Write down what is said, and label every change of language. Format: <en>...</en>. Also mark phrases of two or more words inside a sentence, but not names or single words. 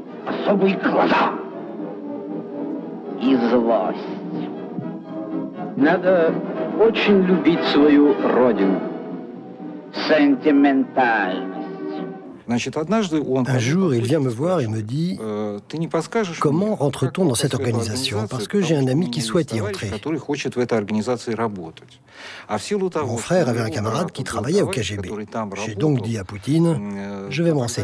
<ru>особые глаза и злость. Надо очень любить свою родину. Сентиментальность.</ru> <fr>Un jour, il vient me voir et me dit « Comment rentre-t-on dans cette organisation ? Parce que j'ai un ami qui souhaite y entrer. » Mon frère avait un camarade qui travaillait au KGB. J'ai donc dit à Poutine « Je vais me renseigner.</fr>